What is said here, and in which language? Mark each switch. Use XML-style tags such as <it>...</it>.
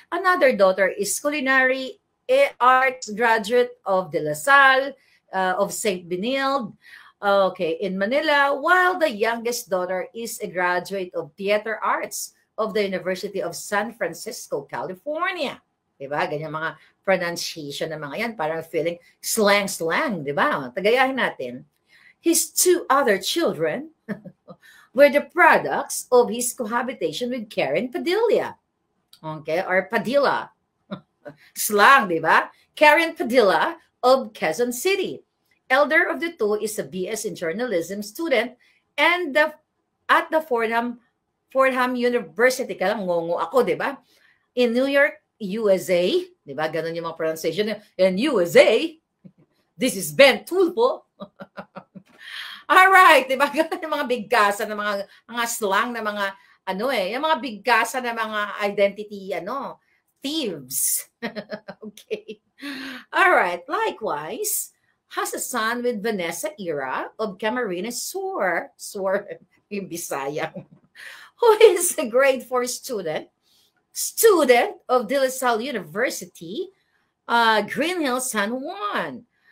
<en>Another daughter is culinary arts graduate of De La Salle, of St. Benilde, in Manila, while the youngest daughter is a graduate of theater arts of the University of San Francisco, California.</en> <tl>Diba? Ganyan mga pronunciation ng mga yan, parang feeling slang, diba? Tagayahin natin.</tl> <en>His 2 other children were the products of his cohabitation with Karen Padilla. Okay, or Padilla. Slang,</en> <tl>di ba?</tl> <en>Karen Padilla of Quezon City. Elder of the 2 is a BS in journalism student and at the Fordham University.</en> <tl>Kaya ngongo ako, di ba?</tl> <en>In New York, USA.</en> <tl>Di ba? Ganun yung mga</tl> <en>pronunciation. In USA, this is Ben Tulfo. Alright,</en> <tl>di ba? Ganun yung mga bigkasan ng mga slang na mga yung mga bigkasan ng mga identity thieves.</tl> <en>Okay. Alright, likewise, has a son with Vanessa Ira of Camarines Sur,</en> <tl>yung Bisaya,</tl> <en>who is a grade 4 student of De La Salle University, Green Hills, San Juan.</en>